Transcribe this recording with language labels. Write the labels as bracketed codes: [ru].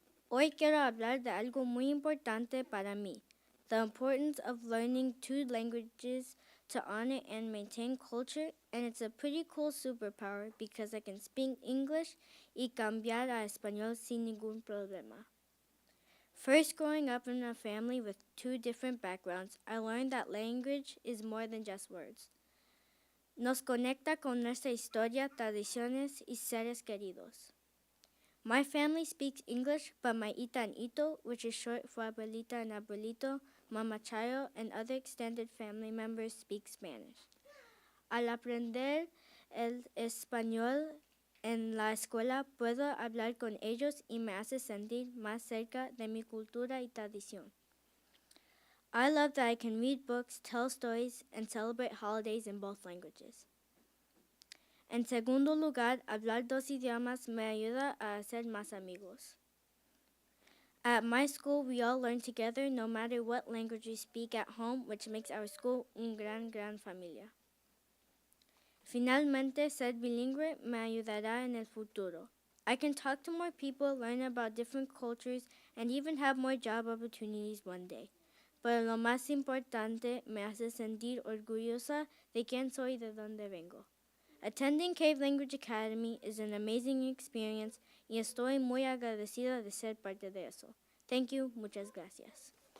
[es] Hoy quiero hablar de algo muy importante para mí, [en] the importance of learning two languages to honor and maintain culture, and it's a pretty cool superpower because I can speak English [es] y cambiar a español sin ningún problema. [en] First, growing up in a family with two different backgrounds, I learned that language is more than just words. [es] Nos conecta con nuestra historia, tradiciones y seres queridos. [en] My family speaks English, but my ita and ito, which is short for abuelita and abuelito, mama chayo, and other extended family members speak Spanish. [es] Al aprender el español en la escuela, puedo hablar con ellos y me hace sentir más cerca de mi cultura y tradición. [en] I love that I can read books, tell stories, and celebrate holidays in both languages. [es] En segundo lugar, hablar dos idiomas me ayuda a hacer más amigos. [en] At my school, we all learn together no matter what language we speak at home, which makes our school [es] un gran familia. Finalmente, ser bilingüe me ayudará en el futuro. [en] I can talk to more people, learn about different cultures, and even have more job opportunities one day. [es] Pero lo más importante, me hace sentir orgullosa de quién soy y de dónde vengo. [en] Attending Cave Language Academy is an amazing experience [es] y estoy muy agradecida de ser parte de eso. [en] Thank you, [es] muchas gracias.